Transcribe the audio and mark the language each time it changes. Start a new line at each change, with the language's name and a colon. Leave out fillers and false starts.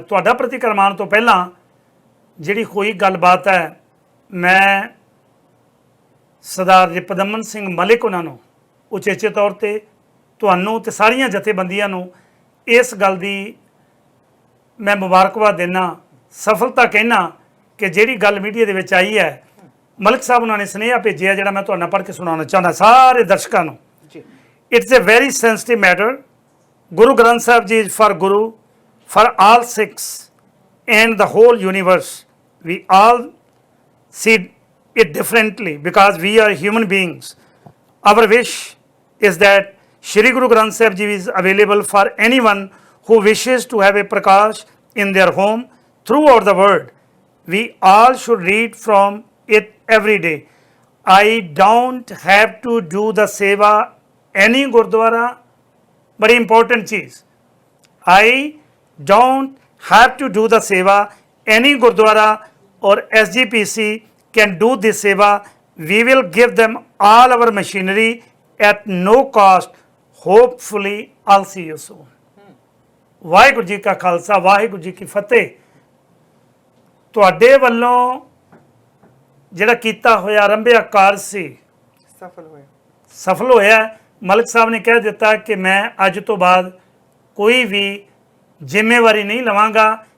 Punjabi: ਤੁਹਾਡਾ ਪ੍ਰਤੀਕਰਮ ਆਉਣ ਤੋਂ ਪਹਿਲਾਂ ਜਿਹੜੀ ਹੋਈ ਗੱਲਬਾਤ ਹੈ, ਮੈਂ ਸਰਦਾਰ ਰਿਪਦਮਨ ਸਿੰਘ ਮਲਿਕ ਉਹਨਾਂ ਨੂੰ ਉਚੇਚੇ ਤੌਰ ਤੇ ਤੁਹਾਨੂੰ ਤੇ ਸਾਰੀਆਂ ਜਥੇਬੰਦੀਆਂ ਨੂੰ ਇਸ ਗੱਲ ਦੀ ਮੈਂ ਮੁਬਾਰਕਬਾਦ ਦਿੰਦਾ, ਸਫਲਤਾ ਕਹਿਣਾ ਕਿ ਜਿਹੜੀ ਗੱਲ ਮੀਡੀਆ ਦੇ ਵਿੱਚ ਆਈ ਹੈ ਮਲਕ ਸਾਹਿਬ ਉਹਨਾਂ ਨੇ ਸੁਨੇਹਾ ਭੇਜਿਆ ਜਿਹੜਾ ਮੈਂ ਤੁਹਾਡੇ ਨਾਲ ਪੜ੍ਹ ਕੇ ਸੁਣਾਉਣਾ ਚਾਹੁੰਦਾ ਸਾਰੇ ਦਰਸ਼ਕਾਂ ਨੂੰ। ਜੀ
English: It's a very sensitive matter. Guru Granth Sahib ji for Guru for all Sikhs and the whole universe. We all see it differently because we are human beings. Our wish is that Shri Guru Granth Sahib Ji is available for anyone who wishes to have a prakash in their home throughout the world. We all should read from it every day. I don't have to do the seva any Gurdwara, but important cheez. I don't have to do the seva. Any Gurdwara or SGPC can do this seva. We will give them all our machinery at no cost. Hopefully, I'll see you soon.
Punjabi: Waheguru ji ਕਾ ਖਾਲਸਾ ਵਾਹਿਗੁਰੂ ਜੀ ਕੀ ਫਤਿਹ। ਤੁਹਾਡੇ ਵੱਲੋਂ ਜਿਹੜਾ ਕੀਤਾ ਹੋਇਆ ਆਰੰਭਿਆ ਕਾਰਜ ਸੀ ਸਫਲ ਹੋਇਆ। ਮਲਕ ਸਾਹਿਬ ਨੇ ਕਹਿ ਦਿੱਤਾ ਕਿ ਮੈਂ ਅੱਜ ਤੋਂ ਬਾਅਦ ਕੋਈ ਵੀ ਜ਼ਿੰਮੇਵਾਰੀ ਨਹੀਂ ਲਵਾਂਗਾ।